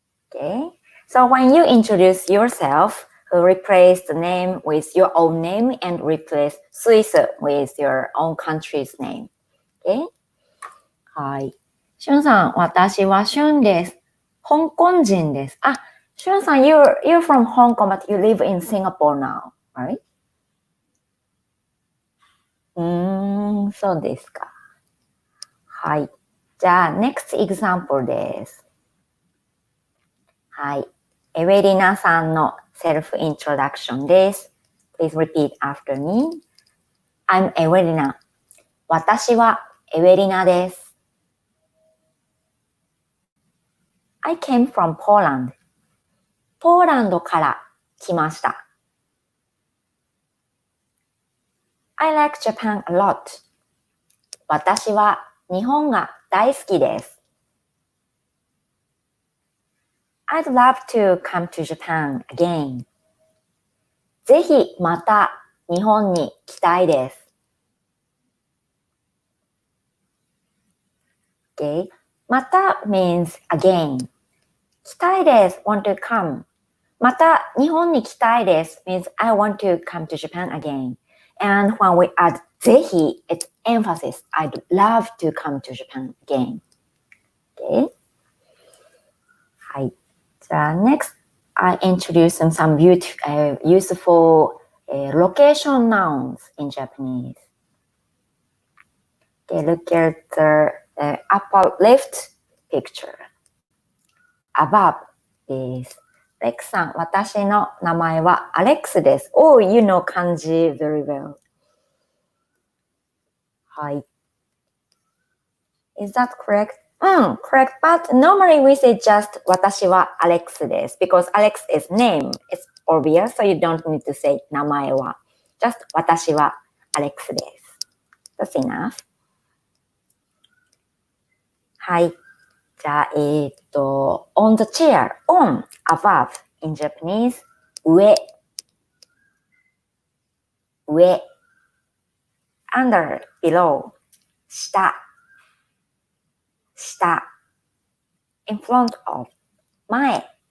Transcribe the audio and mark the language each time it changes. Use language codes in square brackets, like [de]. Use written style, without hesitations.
[en] Okay? So when you introduce yourself, replace the name with your own name and replace Swiss with your own country's name. [ja] Okay? はい。しゅんさん、私はしゅんです。香港人です。 [en] あ、しゅんさん、you're from Hong Kong, but you live in Singapore now, right? [ja] そうですか。はい。じゃあ、 [en] next example [ja] です。はい。エウェリナさんの self-introduction です。 [en] Please repeat after me. I'm エウェリナ。 [ja] 私はエウェリナです。 [en] I came from Poland. [ja] ポーランドから来ました。 [en] I like Japan a lot. [ja] 私は日本が大好きです。 [en] I'd love to come to Japan again. [ja] ぜひまた日本に来たいです。 [en] Okay. また means again. [ja] 来たいです [en] want to come. [ja] また日本に来たいです [en] means I want to come to Japan again. And when we add ぜひ, it's emphasis. I'd love to come to Japan again. Okay. [ja] はい。じゃあ [en] next, I introduce some beautiful, useful location nouns in Japanese. Okay, look at the upper left picture. [ja] Above です。レックさん、私の名前はアレックスです。 [en] Oh, you know 漢字 very well. はい。Is that correct? Correct. But normally we say just [ja] 私はアレックスです。 [en] Because Alex is name. It's obvious, so you don't need to say [ja] 名前は。 [en] Just [ja] 私はアレックスです。 [en] That's enough. [ja] はい。 [en] じゃあ、on the chair, on, above, in Japanese, 上、上、under, below, 下、下、in front of, 前、